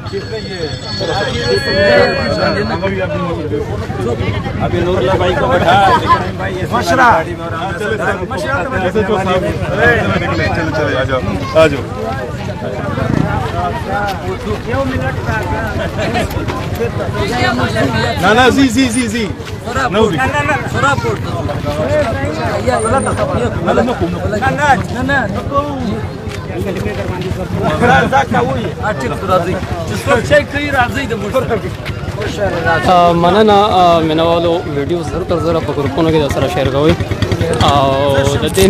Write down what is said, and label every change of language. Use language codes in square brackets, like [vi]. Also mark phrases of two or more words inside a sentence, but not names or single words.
[hi] अभी नूरुल्लाह भाई को बैठा मशरा चले आ जाओ ना जी [ps] مننه مینوالو ویډیو زر تر زر په ګروپونو کې سره شیر کوئ او د دې